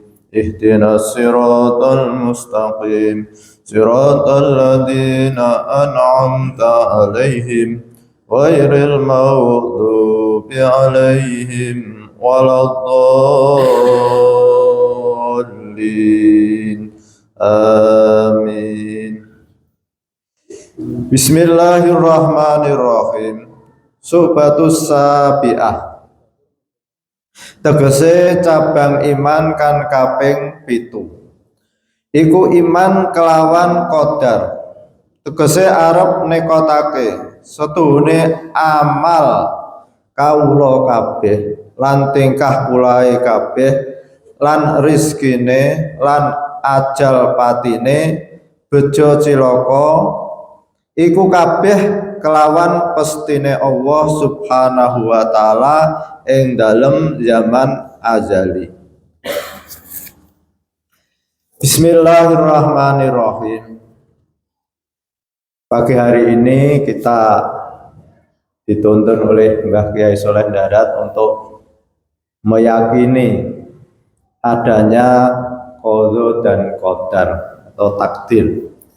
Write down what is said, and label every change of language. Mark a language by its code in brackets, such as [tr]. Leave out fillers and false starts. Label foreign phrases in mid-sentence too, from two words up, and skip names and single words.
[ar] اهدنا الصراط المستقيم صراط الذين أنعمت عليهم غير المغضوب عليهم ولا الضالين. Amin. بسم الله الرحمن الرحيم. الشعبة السابعة. [jv] Tegese cabang iman kan kaping 7. Iku iman kelawan qadar. Tegese arep nekotake setuhune amal kawula kabeh lan tingkah pulahe kabeh lan rizkine lan ajal patine bejo cilaka iku kabeh kelawan pestine Allah [ar] سبحانه وتعالى [jv] ing dalem zaman azali. [ar] بسم الله الرحمن الرحيم. [id] Pagi hari ini kita dituntun oleh Mbah Kiai Soleh Darat untuk meyakini adanya qadha dan qadar atau takdir.